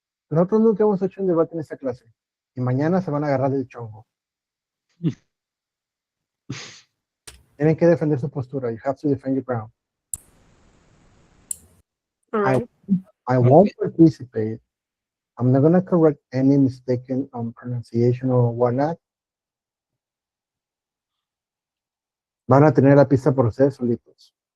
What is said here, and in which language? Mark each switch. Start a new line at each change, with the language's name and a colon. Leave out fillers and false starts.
Spanish: Nosotros nunca hemos hecho un debate en esta clase y mañana se van a agarrar del chongo. Tienen que defender su postura.
English: You have to defend your ground. All right. I won't participate. I'm not going to correct any mistaken pronunciation or whatnot.
Spanish: Van a tener la pista por ustedes solitos.